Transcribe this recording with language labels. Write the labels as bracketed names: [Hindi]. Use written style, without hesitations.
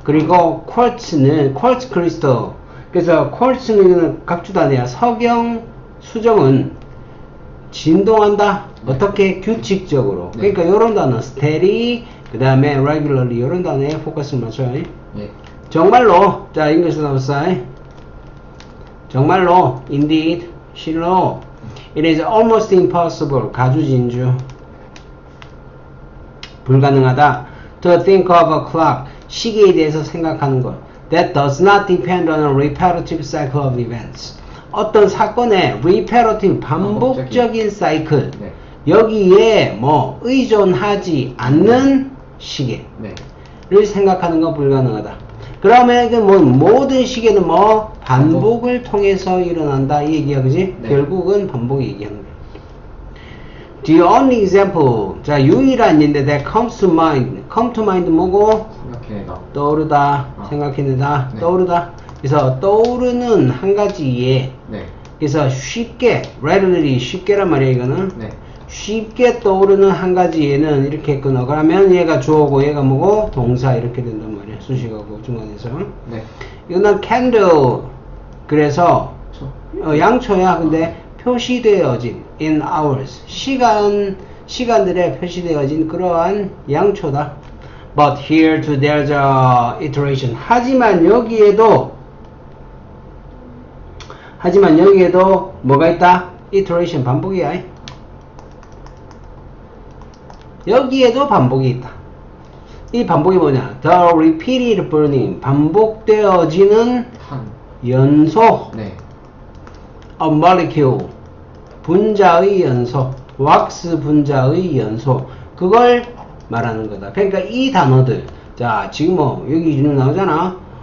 [Korean] 그리고 쿼츠는 쿼츠 크리스탈. 그래서 쿼츠는 각주단이야. 석영 수정은 진동한다. 어떻게? 규칙적으로. 네. 그러니까 이런 단어 steady, 그 다음에 regularly 이런 단어에 포커스를 맞춰요. 네. 정말로, 자, 잉글리시 나왔어. 정말로, [English] indeed, [Korean] 실로, [English] it is almost impossible, [Korean] 가주진주, 불가능하다. [English] to think of a clock, [Korean] 시계에 대해서 생각하는 것. [English] that does not depend on a repetitive cycle of events. [Korean] 어떤 사건의 repetitive, 반복적인 사이클. 네. 여기에 뭐 의존하지 않는 시계를 네. 생각하는 건 불가능하다. 그러면 이게 뭐 모든 시계는 뭐 반복을 통해서 일어난다 이 얘기야, 그지? 네. 결국은 반복 얘기하는 거야. [English] The only example, [Korean] 자, 유일한 인데 [English] that comes to mind. [Korean] come to mind 뭐고? 생각해내다. 떠오르다, 생각해내다, 네. 떠오르다. 그래서 떠오르는 한 가지 예. 네. 그래서 쉽게, readily, 쉽게란 말이야 이거는. 네. 쉽게 떠오르는 한 가지 예는 이렇게 끊어. 그러면 얘가 주어고 얘가 뭐고? 동사 이렇게 된단 말이야. 수식하고 중간에서. 네. 이거는 candle. 그래서 양초야. 근데 표시되어진 in hours. 시간들에 표시되어진 그러한 양초다. [English] But here too there's a iteration. [Korean] 하지만 여기에도 뭐가 있다? iteration, 반복이야. 여기에도 반복이 있다. 이 반복이 뭐냐? [English] The repeated burning, [Korean] 반복되어지는 연소. 네. [English] of molecule, [Korean] 분자의 연소, 왁스 분자의 연소. 그걸 말하는 거다. 그러니까 이 단어들, 자, 지금 뭐 여기 지금 나오잖아.